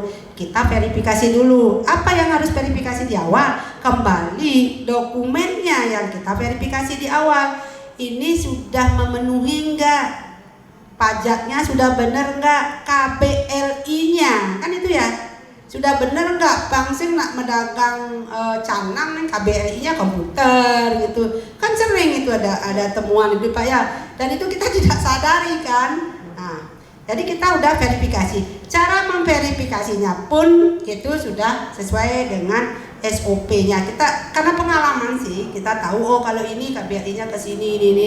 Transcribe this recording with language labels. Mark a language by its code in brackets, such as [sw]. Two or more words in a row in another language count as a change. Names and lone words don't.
[id] Kita verifikasi dulu. Apa yang harus verifikasi di awal? Kembali dokumennya yang kita verifikasi di awal. Ini sudah memenuhi enggak? Pajaknya sudah benar enggak? KBLI-nya, kan itu ya? Sudah benar enggak? [ban] Bangsin nak mendagang canang, [id] KBLI-nya komputer gitu. Kan sering itu ada temuan itu Pak ya. Dan itu kita tidak sadari kan. Nah, jadi kita udah verifikasi. Cara memverifikasinya pun itu sudah sesuai dengan SOP-nya. Kita karena pengalaman sih, kita tahu kalau ini KBRI-nya ke sini ini.